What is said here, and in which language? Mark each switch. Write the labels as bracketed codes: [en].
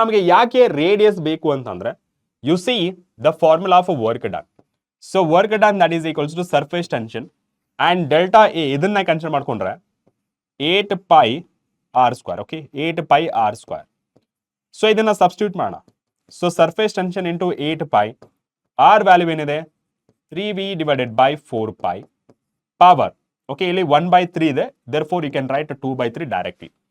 [kn] ನಮಗೆ ಯಾಕೆ ರೇಡಿಯಸ್ ಬೇಕು ಅಂತಂದ್ರೆ [en] you see the formula of a work done. So work done that is equals to surface tension and delta A [kn] ಇದನ್ನ consider ಮಾಡ್ಕೊಂಡ್ರೆ [en] 8πr². [kn] Okay, 8πr². So ಇದನ್ನ substitute ಮಾಡೋಣ. So surface tension into 8π, R value ಏನಿದೆ? [en] 3V divided by 4π power. Okay, [kn] ಇಲ್ಲಿ 1/3 ಇದೆ, [en] therefore you can write 2/3 directly.